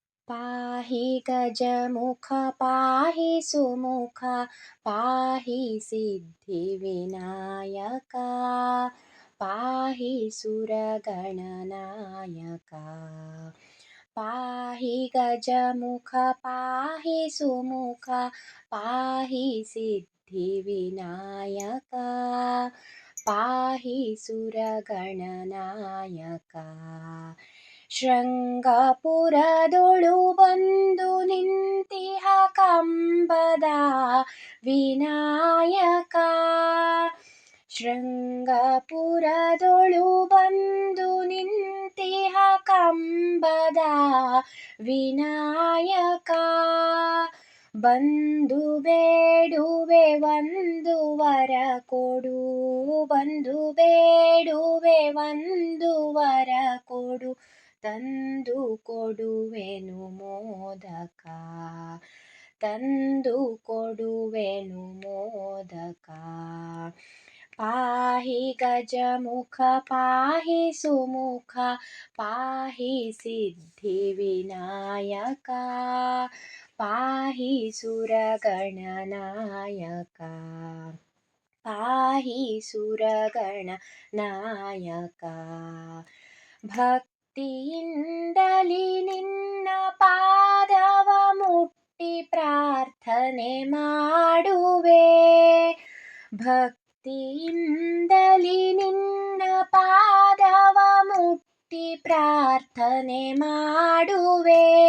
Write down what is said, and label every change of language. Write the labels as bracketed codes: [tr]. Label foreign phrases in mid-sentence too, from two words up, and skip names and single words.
[sa] पाहि गजमुख पाहि सुमुख पाहि सिद्धिविनायका पाहि सुरगणनायका पाहि गजमुख पाहि सुमुख पाहि सिद्धिविनायका पाहि [kn] सुरगणनायका ಶೃಂಗಪುರದೊಳು ಬಂದು ನಿಂತಿಹ ಕಂಬದ ವಿನಾಯಕ ಶೃಂಗಪುರದೊಳು ಬಂದು ನಿಂತಿಹ ಕಂಬದ ವಿನಾಯಕ ಬಂದು ಬೇಡುವೆ ಒಂದು ವರ ಕೊಡು ಬಂದು ಬೇಡುವೆ ಒಂದು ವರ ಕೊಡು ತಂದು ಕೊಡುವೆನು ಮೋದಕ ತಂದು ಕೊಡುವೆನು ಮೋದಕ [sa] ಪಾಹಿ ಗಜಮುಖ ಪಾಹಿ ಸುಮುಖ ಪಾಹಿ ಸಿದ್ಧಿವಿನಾಯಕ ಪಾಹಿ ಸುರಗಣನಾಯಕ ಪಾಹಿ ಸುರಗಣನಾಯಕ [kn] ಭಕ್ತಿಯಿಂದಲಿ ನಿನ್ನ ಪಾದವ ಮುಟ್ಟಿ ಪ್ರಾರ್ಥನೆ ಮಾಡುವೆ ಭಕ್ತಿಯಿಂದಲಿ ನಿನ್ನ ಪಾದವ ಮುಟ್ಟಿ ಪ್ರಾರ್ಥನೆ ಮಾಡುವೆ